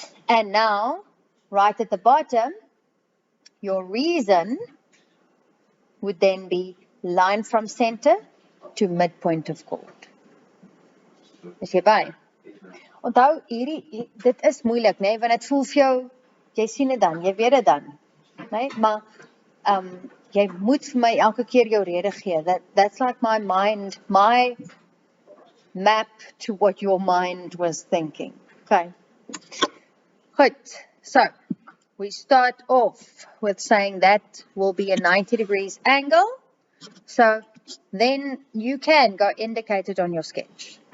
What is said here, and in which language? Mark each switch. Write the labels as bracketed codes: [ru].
[en] And now, right at the bottom, your reason would then be line from center to midpoint of chord. [af] Is jy by? Onthou, dit is moeilik, nee, want dit voel vir jou, jy sien dit dan, jy weet dit dan, nee, maar jy moet vir my elke keer jou rede gee. [en] That's like my mind, my map to what your mind was thinking. Okay. Good. So, we start off with saying that will be a 90 degrees angle. So, then you can go indicate it on your sketch.